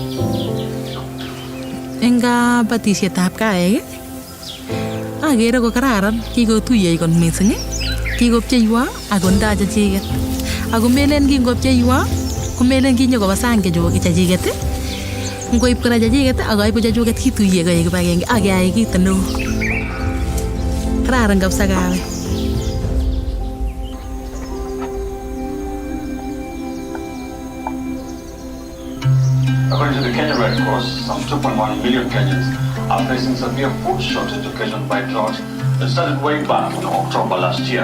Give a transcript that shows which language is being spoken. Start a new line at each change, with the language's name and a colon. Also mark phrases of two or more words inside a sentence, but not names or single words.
Kalenjin: Eng kabatisietab kawek agere ko kararan, kikotuye kot missing, kikopcheiwa ako ndaje chiket. Ako melen kingopcheiwa komelen kinyokoba sang chechiket. Ngoib kora chechiket akaibu chechuket kituye koek kibagenge ak keyai kit neo. Kararan kabisa kawek.
English: According to the Kenya Red Cross, some 2.1 million Kenyans are facing severe food shortage occasioned by drought that started way back in October last year.